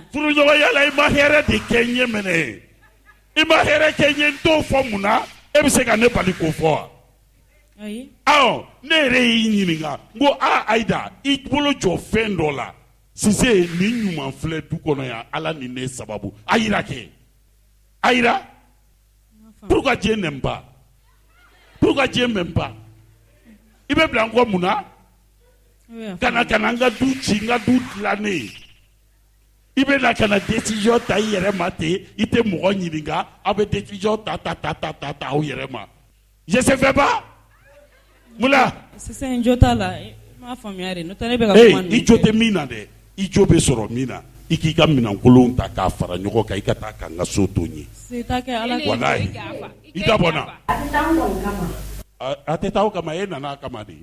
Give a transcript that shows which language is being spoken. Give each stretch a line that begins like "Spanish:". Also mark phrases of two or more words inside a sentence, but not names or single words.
Bambara: furuɲɔgɔnya la i ma hɛrɛ de kɛ n ye mɛnɛ i ma hɛrɛ kɛ n ye n t'o fɔ mun na e bɛ se ka ne bali k'o fɔ wa ne yɛrɛ y'i ɲininka n ko Aïda i bolo jɔ fɛn dɔ la Sise ni ɲuman filɛ du kɔnɔ yan Ala ni ne sababu ayira kɛ ayira
French: pourquoi Dieu n'aime pas
Bambara: i bɛ bila n kɔ mun na kana n ka du ci n ka du dilannen i bɛ na kana décision ta i yɛrɛ ma ten i tɛ mɔgɔ ɲininka aw bɛ décision ta aw yɛrɛ ma
French: je sais pas
Bambara: mula sisan jo t'a la m'a faamuya de n'o tɛ ne bɛ ka kuma ninnu i jo tɛ min na dɛ i jo bɛ sɔrɔ min na i k'i ka minɛnkolon ta k'a fara ɲɔgɔn kan i ka taa ka n ka so to n ye walayi i dabɔ n na a tɛ taa aw kama e nana a kama de